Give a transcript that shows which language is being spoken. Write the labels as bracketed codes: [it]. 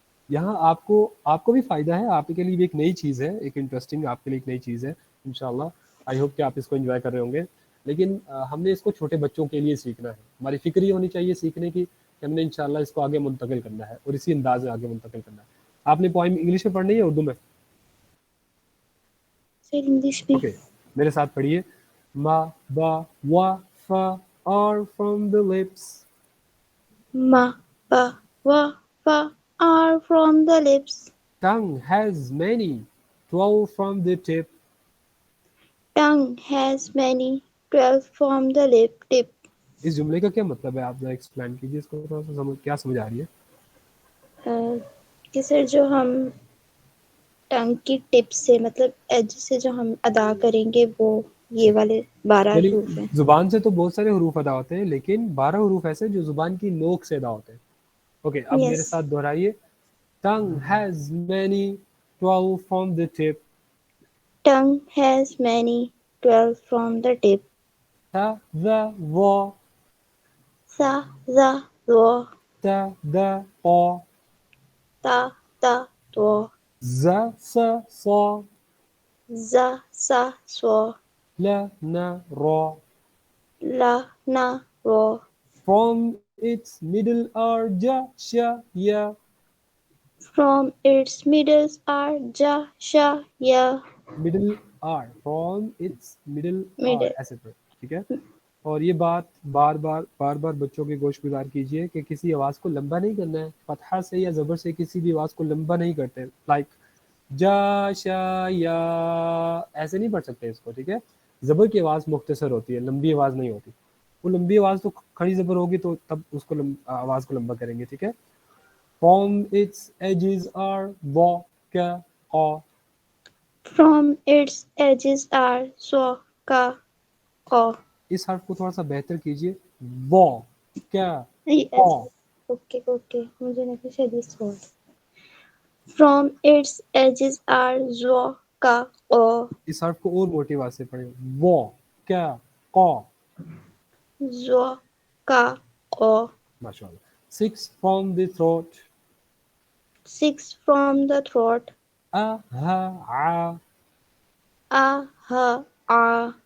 [ur] یہاں آپ کو بھی فائدہ ہے, آپ کے لیے بھی ایک نئی چیز ہے, ایک انٹرسٹنگ آپ کے لیے ایک نئی چیز ہے انشاءاللہ. آئی ہوپ کہ آپ اس کو انجوائے کر رہے ہوں گے. لیکن ہم نے اس کو چھوٹے بچوں کے لیے سیکھنا ہے. ہماری فکر یہ ہونی چاہیے سیکھنے کی کہ ہم نے انشاءاللہ اس کو آگے منتقل کرنا ہے اور اسی انداز میں آگے منتقل کرنا ہے. آپ نے پوائم انگلش میں پڑھنی ہے یا اردو میں؟ سر انگلش میں. اوکے, میرے ساتھ پڑھیے. [en] ما با وا fa are from the lips. Ma ba wa fa are from the lips. Tongue has many 12 from the tip. Tongue has many 12 from the lip tip. [ur] اس جملے کا کیا مطلب ہے؟ آپ ذرا ایکسپلین کیجیے اس کو تھوڑا سا، کیا سمجھ آ رہی ہے؟ کہ سر جو ہم ٹنگ کی ٹپ سے مطلب ایج سے جو ہم ادا کریں گے وہ یہ والے 12 یعنی حروف ہیں. زبان سے تو بہت سارے حروف ادا ہوتے ہیں، لیکن 12 حروف ایسے جو زبان کی نوک سے ادا ہوتے ہیں. اوکے، اب میرے [en] Yes. [ur] ساتھ دہرائیے. [en] tongue has many 12 from the tip. Tongue has many 12 from the tip. ta the wa Sa, za, wo, ta the pa ta, ta, to, za sa sa za, sa, so, la na ra. la, na, ro. From its middle are ja sha ya. From its middles are ja, sha, ya. middle R, from its middle R Middle. [ur] ایسے پہ، ٹھیک ہے. اور یہ بات بار بار بچوں کے گوش گزار کیجئے کہ کسی آواز کو لمبا نہیں کرنا ہے. فتحہ سے یا زبر سے کسی بھی آواز کو لمبا نہیں کرتے. لائک جا شا یا ایسے نہیں پڑھ سکتے اس کو، ٹھیک ہے. زبر کی آواز مختصر ہوتی ہے، لمبی آواز نہیں ہوتی. وہ لمبی آواز تو کھڑی زبر ہوگی تو تب اس کو آواز کو لمبا کریں گے، ٹھیک ہے. [en] From its edges are wa ka qa. From its edges are so, ka, ko. [ur] اس حرف کو تھوڑا سا بہتر کیجئے. وا کیا [en] Yes. قا. [ur] Okay. مجھے نہیں شدید سوال. [en] From its edges are zo, ka, ko. [ur] اس حرف کو اور موٹی آواز سے پڑھیں. وا کیا قا. Zo, ka, ko. [en] ماشاء اللہ. 6 from the throat. 6 from the throat. a ha a A, ha, a.